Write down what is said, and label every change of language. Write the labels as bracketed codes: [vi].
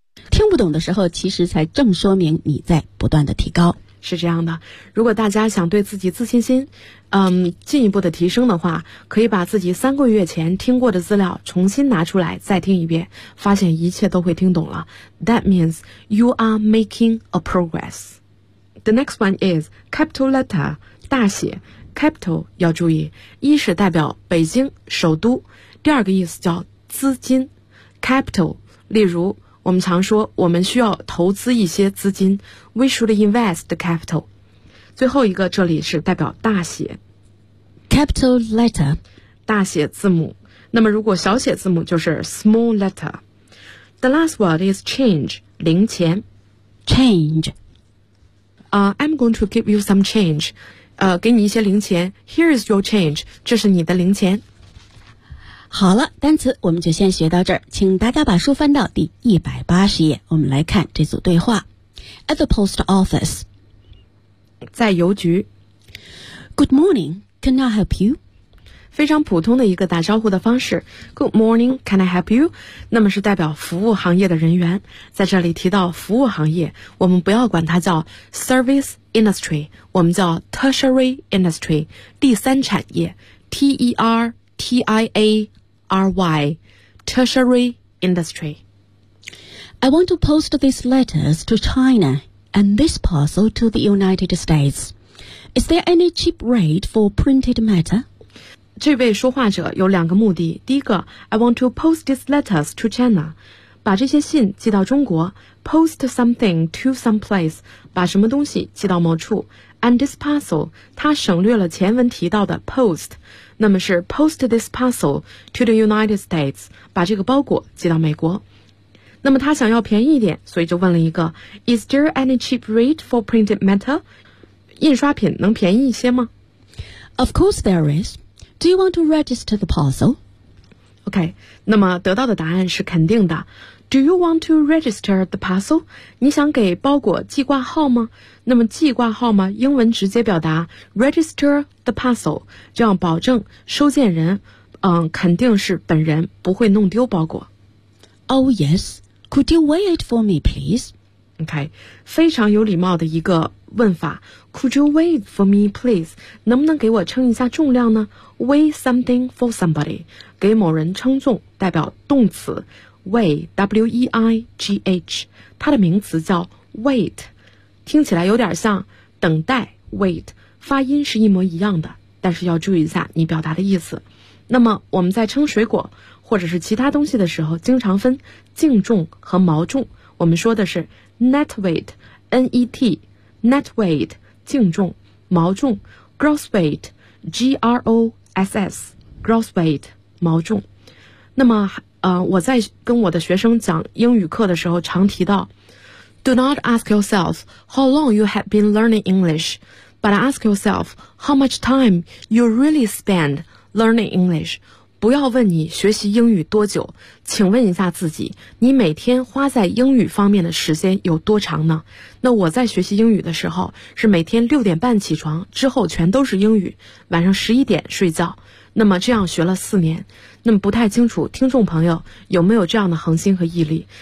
[zh] 听不懂的时候，其实才正说明你在不断的提高。是这样的，如果大家想对自己自信心进一步的提升的话，可以把自己三个月前听过的资料重新拿出来再听一遍，发现一切都会听懂了。 [en] That means you are making a progress. The next one is capital letter, [zh] 大写 capital 要注意，一是代表北京首都，第二个意思叫资金 capital。例如我们常说我们需要投资一些资金， [en] We should invest the capital。 [zh] 最后一个，这里是代表大写 [en] capital letter， [zh] 大写字母。那么如果小写字母就是 small letter。 [en] The last word is change， 零钱 change。 I'm going to give you some change， [zh] 给你一些零钱， [en] Here is your change， [zh] 这是你的零钱。好了，单词我们就先学到这儿，请大家把书翻到第180页，我们来看这组对话。 [en] At the post office， [zh] 在邮局。 [en] Good morning, can I help you? [zh] 非常普通的一个打招呼的方式， [en] Good morning, can I help you? [zh] 那么是代表服务行业的人员。在这里提到服务行业，我们不要管它叫 service industry， 我们叫 tertiary industry， 第三产业， T-E-R-T-I-A-R-Y tertiary industry。 [en] I want to post these letters to ChinaAnd this parcel to the United States. Is there any cheap rate for printed matter? [zh] 这位说话者有两个目的。第一个， [en] I want to post these letters to China. [zh] 把这些信寄到中国。 [en] Post something to some place. [zh] 把什么东西寄到某处。 [en] And this parcel, [zh] 他省略了前文提到的 post. 那么是 [en] post this parcel to the United States. [zh] 把这个包裹寄到美国。那么他想要便宜一点，所以就问了一个 [en] Is there any cheap rate for printed matter? [zh] 印刷品能便宜一些吗？ [en] Of course there is. Do you want to register the parcel? [zh] OK, 那么得到的答案是肯定的。 [en] Do you want to register the parcel? [zh] 你想给包裹记挂号吗？那么记挂号吗，英文直接表达 register the parcel， 这样保证收件人肯定是本人，不会弄丢包裹。 [en] Oh yes,Could you weigh it for me, please? [zh] OK, 非常有礼貌的一个问法。 [en] Could you weigh it for me, please? [zh] 能不能给我称一下重量呢？ [en] Weigh something for somebody, [zh] 给某人称重，代表动词 weigh, W-E-I-G-H, 它的名词叫 wait, 听起来有点像等待 wait, 发音是一模一样的，但是要注意一下你表达的意思。那么我们在称水果或者是其他东西的时候，经常分净重和毛重，我们说的是 net weight, N-E-T, net weight, 净重，毛重， gross weight, G-R-O-S-S, gross weight, 毛重。那么我在跟我的学生讲英语课的时候常提到， [en] Do not ask yourself how long you have been learning English, but ask yourself how much time you really spend learning English. [zh] 不要问你学习英语多久，请问一下自己，你每天花在英语方面的时间有多长呢？那我在学习英语的时候，是每天6:30起床，之后全都是英语，晚上11:00睡觉。那么这样学了4年，那么不太清楚听众朋友有没有这样的恒心和毅力。